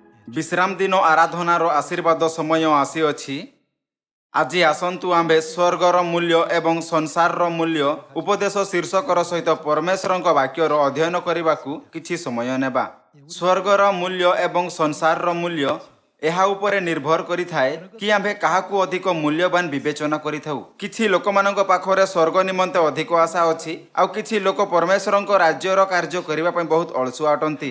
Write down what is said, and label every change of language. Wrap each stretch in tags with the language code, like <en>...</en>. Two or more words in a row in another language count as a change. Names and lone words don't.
<or>ବିଶ୍ରାମ ଦିନ ଆରାଧନାର ଆଶୀର୍ବାଦ ସମୟ ଆସୀଅଛି। ଆଜ ଆସତୁ ଆମ୍ଭେ ସ୍ୱର୍ଗର ମୂଲ୍ୟ ଏବଂ ସଂସାର ମୂଲ୍ୟ ଉପଦେଶ ଶୀର୍ଷକର ସହିତ ପରମେଶ୍ୱର ବାକ୍ୟର ଅଧ୍ୟୟନ କରନେ କିଛି ସମୟ ନେବା। ସ୍ୱର୍ଗର ମୂଲ୍ୟ ଏବଂ ସଂସାର ମୂଲ୍ୟ ଏହା ଉପରେ ନିର୍ଭର କରିଥାଏ କି ଆମ୍ଭେ କାହାକୁ ଅଧିକ ମୂଲ୍ୟବାନ ବିବେଚନା କରିଥାଉ। କିଛି ଲୋକମାନଙ୍କ ପାଖରେ ସ୍ୱର୍ଗ ନିମନ୍ତେ ଅଧିକ ଆଶା ଅଛି ଆଉ କିଛି ଲୋକ ପରମେଶ୍ୱରଙ୍କ ରାଜ୍ୟର କାର୍ଯ୍ୟ କରିବା ପୟ ବହୁତ ଅଳସୁଆ ଅଟନ୍ତି।</or>